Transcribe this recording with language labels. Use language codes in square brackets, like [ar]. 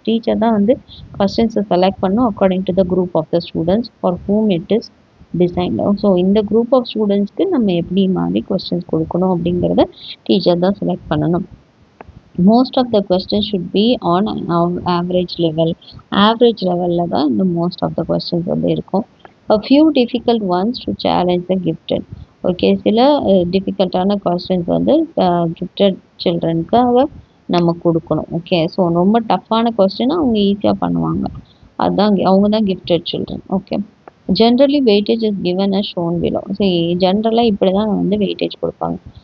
[ta] Teacher தான் வந்து கொஸ்டின்ஸை select பண்ணும் [en] According to the group of the students for whom it is designed. [ta] So இந்த group of ஸ்டூடெண்ட்ஸ்க்கு நம்ம எப்படி மாதிரி கொஸ்டின்ஸ் கொடுக்கணும் அப்படிங்கிறத டீச்சர் தான் செலக்ட் பண்ணணும். [en] Most of the questions should be on average level. [ta] Average லெவலில் தான் இந்த மோஸ்ட் ஆஃப் த கொஸ்டின்ஸ் வந்து இருக்கும். [en] a few difficult ones to challenge the gifted. [ta] Okay, சில டிஃபிகல்ட்டான கொஸ்டின்ஸ் வந்து கிஃப்டட் சில்ட்ரனுக்காக நம்ம கொடுக்கணும். ஓகே, ஸோ ரொம்ப டஃப்பான கொஸ்டினை அவங்க ஈஸியாக பண்ணுவாங்க. அதுதான் அவங்க தான் gifted children. Okay, [en] Generally weightage is given as shown below. [ta] சரி, ஜென்ரலாக இப்படி தான் வந்து வெயிட்டேஜ் கொடுப்பாங்க.